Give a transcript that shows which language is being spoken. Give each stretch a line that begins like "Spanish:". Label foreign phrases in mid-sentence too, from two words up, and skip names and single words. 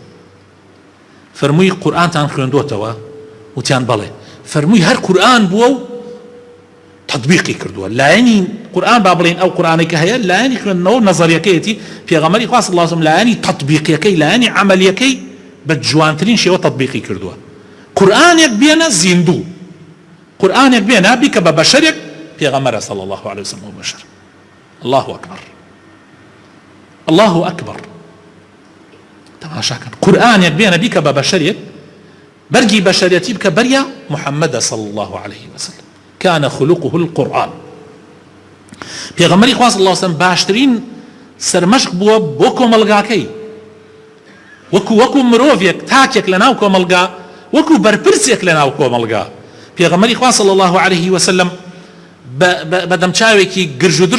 Central Kurdish: فەرمووی قورئانتان خوێندوتەوە وتیان بەڵێ فەرمووی هەر قورئان بووە و تطبیقی کردووە لایەنی قورئان با بڵێن ئەو قورئانێکە هەیە لایەنی خوێندنەوە نەزەریەکەیەتی پێغەمبەری خوا
Arabic: صلی الله عليه وسلم
Central Kurdish: لایەنی تطبیقیەکەی لایەنی عەمەلیەکەی بە جوانترین شێوە تطبیقی کردووە قورئانێک بێنە زیندوو قورئانێک بێنە بیکە بە بەشەرێک پێغەمبەرە
Arabic: صلی الله عليه وسلم
Central Kurdish: و بەشەر
Arabic: الله أكبر الله أكبر
Central Kurdish: تماشاکەن قورئانێک بێنە بیکە بە بەشەرێک بەرگی بەشەرەتی بکە بەریا محەممەدە
Arabic: صلی الله عليه وسلم كان خلقه القرآن
Central Kurdish: پێغەمبەری خوا
Arabic: صلی الله عليه وسلم
Central Kurdish: باشترین سەرمەشق بووە بۆ کۆمەلگاکەی وەکو مرۆڤێک تاکێک لە ناو کۆمەلگا وەکو بەرپرسێک لە ناو کۆمەلگا پێغەمبەری خوا
Arabic: صلی الله عليه وسلم
Central Kurdish: بە دەمچاوێکی گرژ و